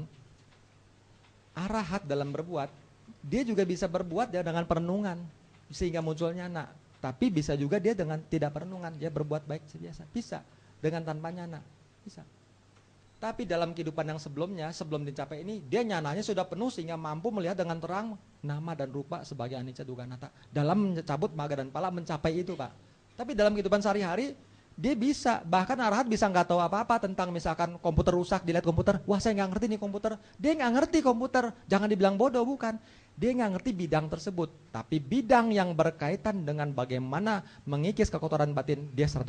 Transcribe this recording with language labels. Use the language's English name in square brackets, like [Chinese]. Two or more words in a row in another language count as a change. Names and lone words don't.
[Indonesian] Arahat dalam berbuat, dia juga bisa berbuat ya dengan perenungan sehingga munculnya nyana. Tapi bisa juga dia dengan tidak perenungan, dia berbuat baik biasa. Bisa. Dengan tanpa nyana. Bisa. Tapi dalam kehidupan yang sebelumnya, sebelum dicapai ini, dia nyananya sudah penuh sehingga mampu melihat dengan terang nama dan rupa sebagai [Pali] anicca dukkha anatta. [Indonesian] Dalam mencabut maga dan pala mencapai itu Pak. Tapi dalam kehidupan sehari-hari, Dia bisa, bahkan arahat bisa nggak tahu apa-apa tentang misalkan komputer rusak, dilihat komputer, wah saya nggak ngerti nih komputer. Dia nggak ngerti komputer, jangan dibilang bodoh, bukan. Dia nggak ngerti bidang tersebut, tapi bidang yang berkaitan dengan bagaimana mengikis kekotoran batin, dia 100%.